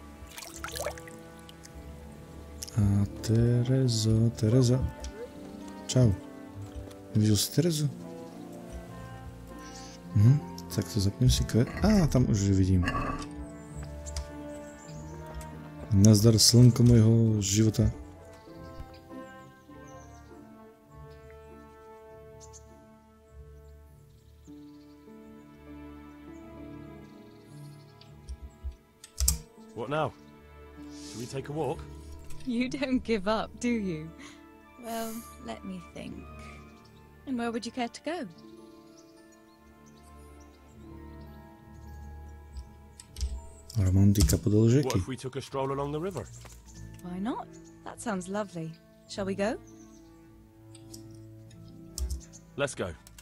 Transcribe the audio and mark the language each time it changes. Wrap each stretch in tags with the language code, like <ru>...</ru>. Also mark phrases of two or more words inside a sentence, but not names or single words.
<sk>A Tereza. Čau. Videl si Terezu? Tak to zapnem si kvet. Tam už ju vidím. Nazdar slnko mojho života.</sk> <en>What now? Should we take a walk? You don't give up, do you? Well, let me think. And where would you care to go?</en> <sk>Romantika podľa</sk> <en>What</en> <cs>řeky.</cs> <en>if we took a stroll along the river? Why not? That sounds lovely. Shall we go? Let's go.</en>